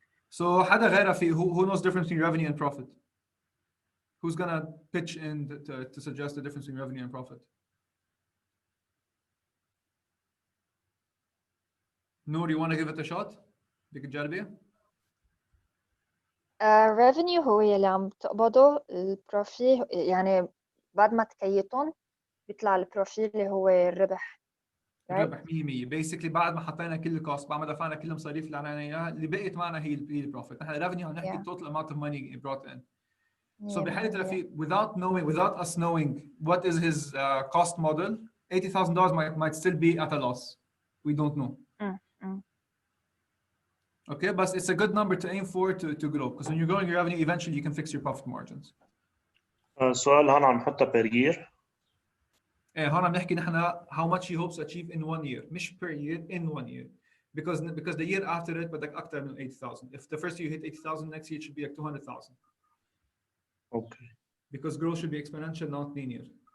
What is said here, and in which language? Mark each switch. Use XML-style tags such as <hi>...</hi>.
<en>So</en> <ar>حدا غير</ar> <en>Rafiq, who knows the difference between revenue and profit? Who's gonna pitch in to suggest the difference between revenue and profit? Noor, you want to give it a shot?</en> <ar>بدك تجربي؟ revenue هو يلي عم تقبضه البروفي، يعني بعد ما تكيتهم بيطلع البروفي اللي هو الربح. الربح 100%. basically بعد ما حطينا كل الكوست، بعد ما دفعنا كل المصاريف اللي علينا اياها، اللي بقيت معنا هي البروفيت. نحن الريفنيو عم نحكي</ar> <en>total amount of money brought in. So بحالة رفيق, without us knowing what is his cost model, $80,000 might still be at a loss. We don't know. Okay, but it's a good number to aim for to grow, because when you're growing your revenue, eventually you can fix your profit margins.</en> <ar>سؤال هون عم نحطها</ar> <en>per year.</en> <ar>هون عم نحكي نحن</ar> <en>how much he hopes to achieve in 1 year, مش per year, in 1 year. Because the year after it</en> <ar>بدك أكتر من</ar> <en>80,000. If the first year you hit 80,000, next year it should be like 200,000. Okay. Because growth should be exponential, not linear.</en>